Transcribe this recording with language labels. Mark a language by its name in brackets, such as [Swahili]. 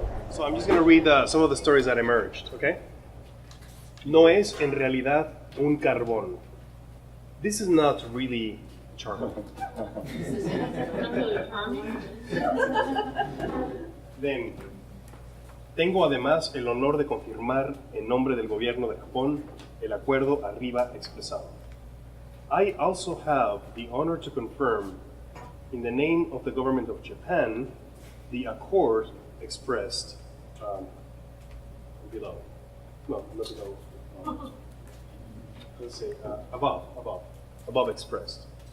[English] So I'm just going to read some of the stories that emerged, okay? [Spanish] No es en realidad un carbón. [English] This is not really charcoal. [Spanish] Then, tengo además el honor de confirmar en nombre del gobierno de Japón el acuerdo arriba expresado. [English] I also have the honor to confirm in the name of the government of Japan the accord expressed below. No, not below. Let's say above expressed.